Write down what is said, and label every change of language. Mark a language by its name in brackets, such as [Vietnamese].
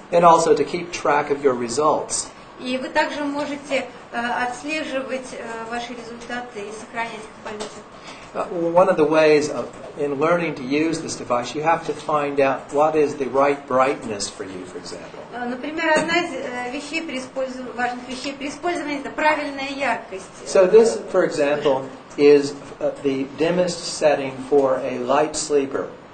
[English] And also to keep track of your results. [Russian] И вы также можете отслеживать ваши результаты и сохранять их в памяти. [English] One of the ways in learning to use this device, you have to find out what is the right brightness for you, for example. [Russian] Например, одна из важных вещей при использовании – это правильная яркость. [English] So this, for example, is the dimmest setting for a light sleeper.